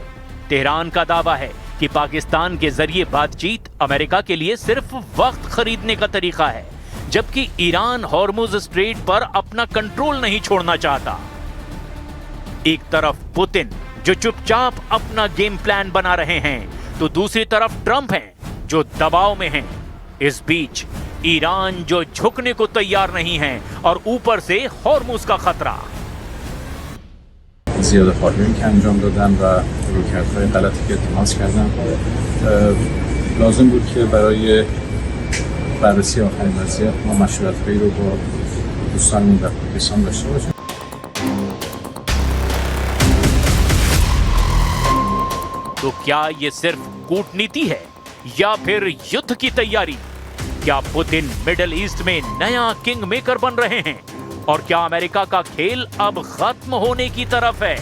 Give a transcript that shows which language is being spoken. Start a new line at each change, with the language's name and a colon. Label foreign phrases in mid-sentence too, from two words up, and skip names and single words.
Hindi: तेहरान का दावा है कि पाकिस्तान के जरिए बातचीत अमेरिका के लिए सिर्फ वक्त खरीदने का तरीका है, जबकि ईरान हॉर्मुज स्ट्रेट पर अपना कंट्रोल नहीं छोड़ना चाहता। एक तरफ पुतिन, जो चुपचाप अपना
English: game plan
Hindi: बना रहे हैं, तो दूसरी तरफ ट्रंप हैं, जो दबाव में हैं। इस बीच ईरान, जो झुकने को तैयार नहीं है, और ऊपर से हॉर्मुज का खतरा।
Persian: زیاده خواهیم که انجام دادن و رویکردهای غلطی که اتخاذ کردن لازم بود که برای بررسی آخرین وضعیت ما مشورت‌هایی رو با دوستانمون در پاکستان داشته باشیم.
Hindi: तो क्या ये सिर्फ कूटनीति है या फिर युद्ध की तैयारी? क्या पुतिन मिडिल ईस्ट में नया
English: king maker
Hindi: बन रहे हैं? और क्या अमेरिका का खेल अब खत्म होने की तरफ है?